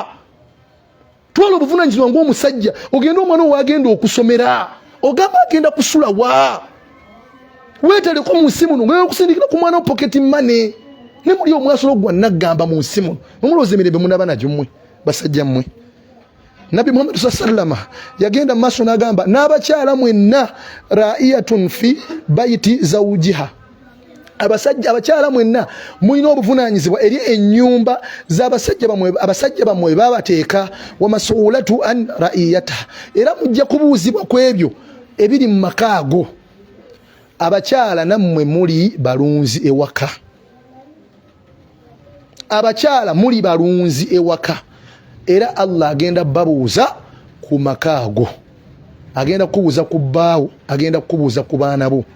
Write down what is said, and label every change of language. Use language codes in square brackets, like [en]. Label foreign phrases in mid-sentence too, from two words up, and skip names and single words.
[lg] Twala obuvunaanyizibwa ng'omusajja ogenda omwana owaagenda okusomera ogamba agenda kusula wa weetaleko mu nsi muno ngenda okusindikira ku mwana wo [en] pocket money [lg] ne muli omwasolo gwa naggamba mu nsi muno nomulowooza emirembe munaba nagyo mmwe basajja mmwe. Nabi Muhammad sallama yagenda mu maaso n'agamba n'abakyala mwenna [ar] راعية في بيت زوجها [lg] abakyala mwenna mulina obuvunaanyizibwa eri ennyumba abasajja bamwe babateeka [ar] ومسؤولة عن رعيتها [lg] era mujja kubuuzibwa ku ebyo ebiri mu maka ago. Abakyala nammwe muli balunzi ewaka, abakyala muli balunzi ewaka era Allah agenda babuuza ku maka ago, agenda kubuuza ku bbaawo, agenda kubuuza ku baana bo.